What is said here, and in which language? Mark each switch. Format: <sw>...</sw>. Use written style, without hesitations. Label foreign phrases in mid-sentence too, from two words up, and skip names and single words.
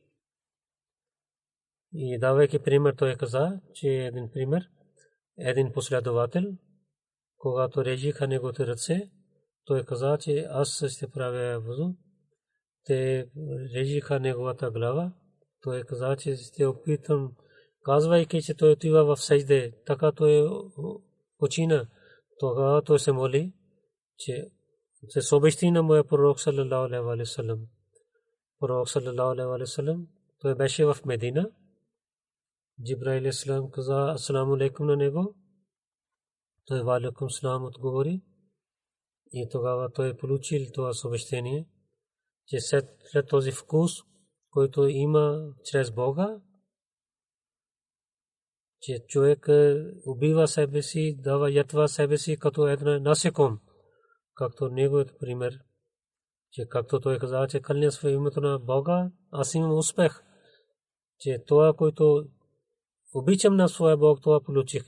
<bg>И давайки пример, той каза, че един пример, един последовател, когато режиха неговите ръце, той каза, че аз ще правя вузу. Те режиха неговата глава. Той каза, че ще опитам, казвайки, че той отива в сежде, така той почина. Тогава той се моли, че се съобщи на моя пророк</bg> <ar>صلى الله عليه وسلم.</ar> <bg>Пророк</bg> <ar>صلى الله عليه وسلم,</ar> <bg>той беше в Медина. Джибраил алейхиссалам каза</bg> <ar>السلام عليكم</ar> <bg>на него. Той</bg> <ar>وعليكم السلام</ar> <bg>отговори. И тогава той получил това съобщение, че след този вкус, който има чрез Бога, че човек убива себе си, дава жертва себе си като една насеком, както неговият пример, че както той каза, че кълня в името на Бога, аз имам успех, че това, което обичам на своя Бог, това получих.</bg>